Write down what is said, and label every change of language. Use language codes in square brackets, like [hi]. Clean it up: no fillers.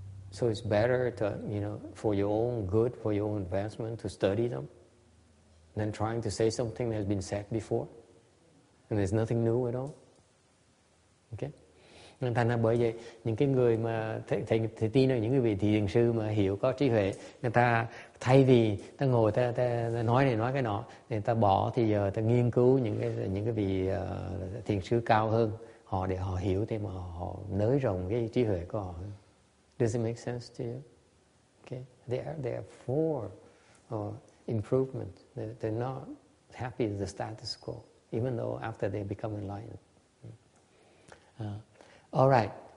[en] So it's better to, for your own good, for your own advancement, to study them than trying to say something that has been said before. And there's nothing new at all. Okay? [vi] Thành ra bởi vậy, những cái người mà thầy tin là những cái vị thiền sư mà hiểu có trí huệ, người ta thay vì ta ngồi ta nói này nói cái nọ, người ta bỏ thì giờ ta nghiên cứu những cái vị thiền sư cao hơn họ để họ hiểu thêm, họ nới rộng cái trí huệ của họ. [en] Does it make sense to you? Okay, they are for improvement. They're not happy with the status quo, even though after they become enlightened. All right.